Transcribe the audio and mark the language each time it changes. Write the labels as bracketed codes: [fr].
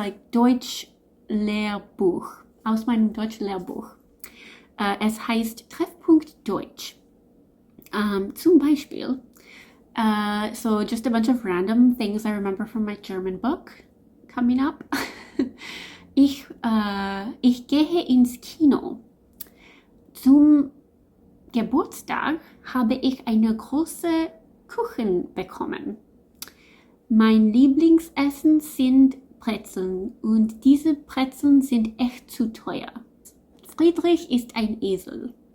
[de] Deutsch Lehrbuch. Aus meinem Deutsch-Lehrbuch. Es heißt Treffpunkt Deutsch. Zum Beispiel, [en] so just a bunch of random things I remember from my German book coming up. [de] Ich gehe ins Kino. Zum Geburtstag habe ich eine große Kuchen bekommen. Mein Lieblingsessen sind Brezeln und diese Brezeln sind echt zu teuer. Friedrich ist ein Esel.